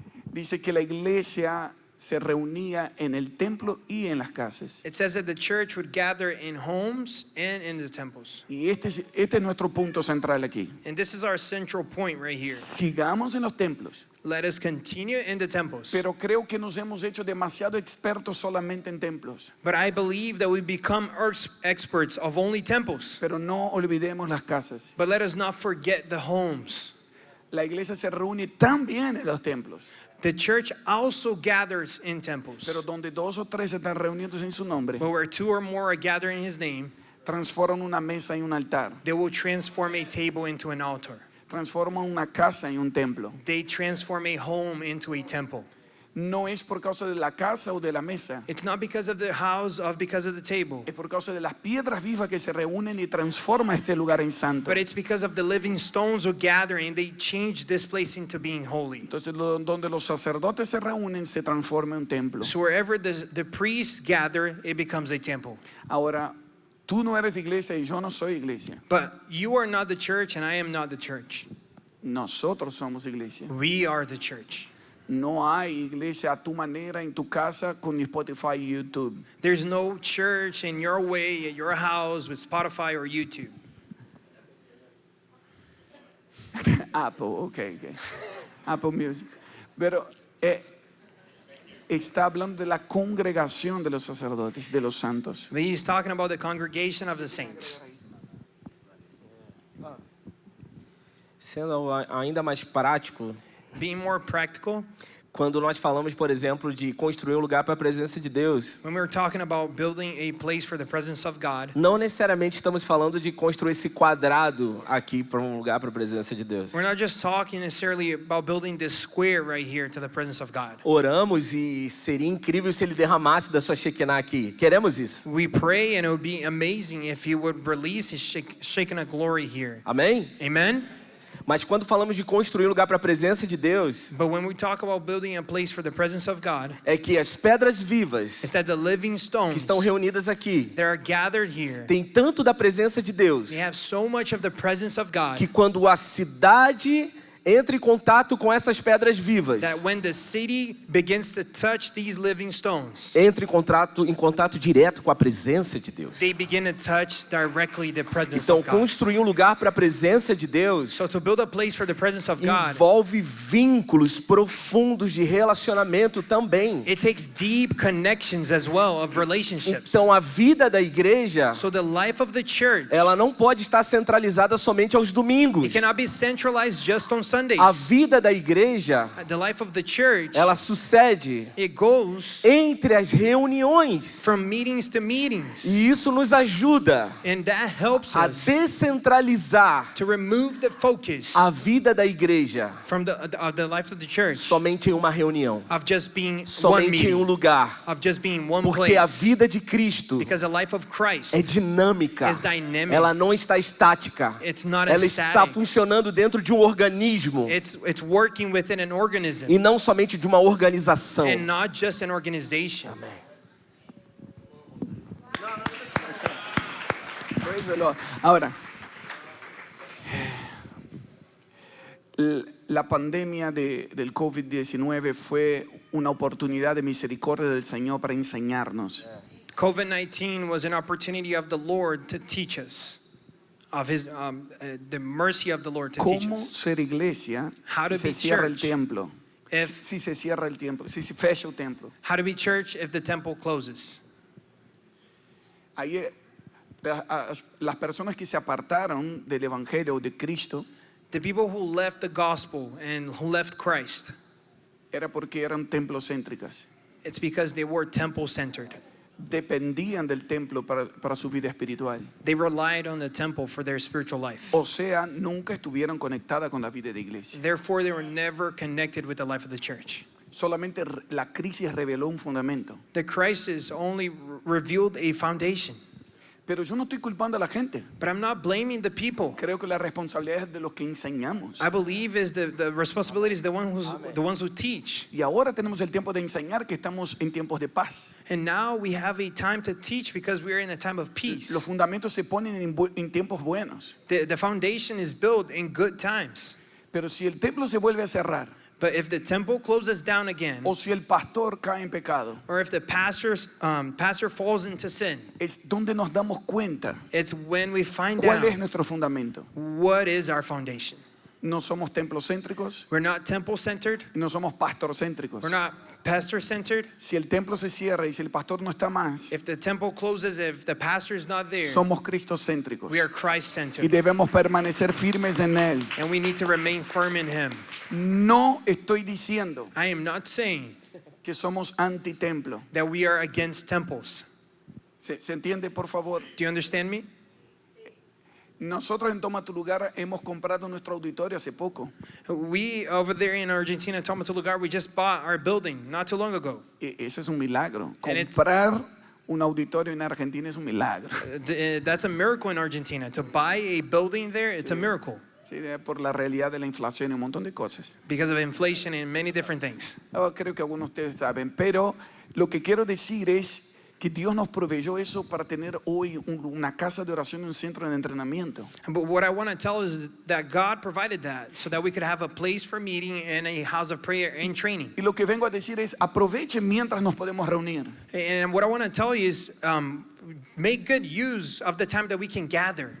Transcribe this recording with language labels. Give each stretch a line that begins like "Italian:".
Spanish: dice que la iglesia se reunía en el templo y en las casas.
English: it says that the church would gather in homes and in the temples.
Spanish: Y este es nuestro punto central aquí.
English: And this is our central point right here.
Spanish: Sigamos en los templos,
English: Let us continue in the temples.
Spanish: pero creo que nos hemos hecho demasiado expertos solamente en templos.
English: But I believe that we become experts of only temples.
Spanish: Pero no olvidemos las casas.
English: But let us not forget the homes.
Spanish: La iglesia se reúne también en los templos,
English: The church also gathers in temples.
Spanish: pero donde 2 o 3 están reunidos en su nombre,
English: But where 2 or more are gathering in his name,
Spanish: transforman una mesa en un altar,
English: they will transform a table into an altar.
Spanish: transforman una casa en un templo.
English: They transform a home into a temple.
Spanish: No es por causa de la casa o de la mesa,
English: It's not because of the house or because of the table,
Spanish: es por causa de las piedras vivas que se reúnen y transforman este lugar en santo.
English: but it's because of the living stones who gather and they change this place into being holy.
Spanish: Entonces, donde los sacerdotes se reúnen, se transforma en un templo.
English: So wherever the priests gather, it becomes a temple.
Spanish: Ahora, tú no eres iglesia y yo no soy iglesia.
English: But you are not the church and I am not the church.
Spanish: Nosotros somos iglesia.
English: We are the church.
Spanish: No hay iglesia a tu manera en tu casa con Spotify y YouTube.
English: There's no church in your way at your house with Spotify or YouTube. Apple, okay. Apple Music.
Spanish: Pero está hablando de la congregación de los sacerdotes, de los santos.
English: But he's talking about the congregation of the saints.
Portuguese: Sendo ainda mais prático,
English: Being more practical,
Portuguese: quando nós falamos, por exemplo, de construir um lugar para a presença de Deus,
English: when we're talking about building a place for the presence of God,
Portuguese: não necessariamente estamos falando de construir esse quadrado aqui para um lugar para a presença de Deus.
English: we're not just talking necessarily about building this square right here to the presence of God.
Portuguese: Oramos e seria incrível se ele derramasse da sua Shekinah aqui. Queremos isso.
English: We pray and it would be amazing if he would release his Shekinah glory here.
Portuguese: Amém?
English: Amen?
Portuguese: Mas quando falamos de construir um lugar para a presença de Deus,
English: But when we talk about building a place for the presence of God,
Portuguese: é que as pedras vivas
English: it's that the living
Portuguese: que
English: stones
Portuguese: estão reunidas aqui
English: that are gathered here,
Portuguese: têm tanto da presença de Deus
English: they have so much of the presence of God
Portuguese: que quando a cidade entra em contato com essas pedras vivas,
English: that when the city begins to touch these living stones,
Portuguese: entra em contato direto com a presença de Deus.
English: they begin to touch directly the presence
Portuguese: Então,
English: of God.
Portuguese: construir um lugar para a presença de Deus
English: So to build a place for the presence of God,
Portuguese: envolve vínculos profundos de relacionamento também.
English: it takes deep connections as well of relationships.
Portuguese: Então, a vida da igreja,
English: So the life of the church,
Portuguese: ela não pode estar centralizada somente aos domingos.
English: it cannot be centralized just on Sundays.
Portuguese: A vida da igreja,
English: The life of the church,
Portuguese: ela sucede
English: it goes
Portuguese: entre as reuniões.
English: from meetings to meetings.
Portuguese: E isso nos ajuda
English: And that helps
Portuguese: a
English: us
Portuguese: descentralizar
English: to remove the focus
Portuguese: a vida da igreja
English: from the life of the church
Portuguese: somente em uma reunião,
English: of just being one
Portuguese: somente em um
English: meeting,
Portuguese: lugar.
English: of just being one
Portuguese: Porque a
English: place.
Portuguese: vida de Cristo
English: Because the life of Christ
Portuguese: é dinâmica,
English: is dynamic.
Portuguese: ela não está estática,
English: It's not
Portuguese: ela está
English: static.
Portuguese: funcionando dentro de um organismo
English: It's working within an organism
Portuguese: e não somente de uma organização.
English: and not just an organization. Praise the Lord.
Spanish: Ahora, la pandemia del COVID-19 fue una oportunidad de misericordia del Señor para enseñarnos.
English: COVID-19 was an opportunity of the Lord to teach us of his the mercy of the Lord to teach
Spanish: ¿Cómo
English: us
Spanish: ser iglesia
English: How to
Spanish: si
English: be
Spanish: se cierra el
English: church
Spanish: templo?
English: if-
Spanish: Si se cierra el templo, si se fecha el templo.
English: how to be church if the temple closes.
Spanish: Ahí, las personas que se apartaron del Evangelio o de Cristo
English: The people who left the gospel and who left Christ,
Spanish: era porque eran templocéntricas.
English: it's because they were temple centered.
Spanish: Dependían del templo para su vida espiritual.
English: They relied on the temple for their spiritual life.
Spanish: O sea, nunca estuvieron conectadas con la vida de iglesia.
English: Therefore, they were never connected with the life of the church.
Spanish: Solamente la crisis reveló un fundamento.
English: The crisis only revealed a foundation.
Spanish: Pero yo no estoy culpando a la gente.
English: But I'm not blaming the people.
Spanish: Creo que la responsabilidad es de los que enseñamos.
English: I believe is the responsibility is the ones who teach.
Spanish: Y ahora tenemos el tiempo de enseñar que estamos en tiempos de paz.
English: And now we have a time to teach because we are in a time of
Spanish: Los
English: peace.
Spanish: fundamentos se ponen en tiempos buenos.
English: The foundation is built in good times.
Spanish: Pero si el templo se vuelve a cerrar,
English: But if the temple closes down again,
Spanish: o si el pastor cae en pecado,
English: or if the pastor falls into sin,
Spanish: es donde nos damos cuenta
English: it's when we find
Spanish: cuál es
English: out
Spanish: nuestro fundamento.
English: what is our foundation.
Spanish: No somos templocéntricos,
English: We're not temple-centered.
Spanish: no somos pastorcéntricos.
English: We're not pastor-centered.
Spanish: Si el templo se cierra y si el pastor no está más,
English: If the temple closes, if the pastor is not there,
Spanish: somos cristocéntricos.
English: we are
Spanish: Y
English: Christ-centered.
Spanish: debemos permanecer firmes en él.
English: And we need to remain firm in Him.
Spanish: No estoy diciendo
English: I am not saying
Spanish: que somos antitemplo.
English: that we are against temples.
Spanish: ¿Se entiende, por favor?
English: Do you understand me?
Spanish: Nosotros en Toma Tu Lugar hemos comprado nuestro auditorio hace poco.
English: We, over there in Argentina, Toma Tu Lugar, we just bought our building not too long ago.
Spanish: Ese es un milagro.
English: And it's-
Spanish: Comprar un auditorio en Argentina es un milagro.
English: That's a miracle in Argentina. To buy a building there, it's a miracle
Spanish: Sí, por la realidad de la inflación y un montón de cosas.
English: because of inflation and many different things.
Spanish: Creo que algunos de ustedes saben, pero lo que quiero decir es que Dios nos proveyó eso para tener hoy una casa de oración y un centro de entrenamiento.
English: But what I want to tell is that God provided that so that we could have a place for meeting and a house of prayer and training.
Spanish: Y lo que vengo a decir es aprovechen mientras nos podemos reunir.
English: And what I want to tell you is make good use of the time that we can gather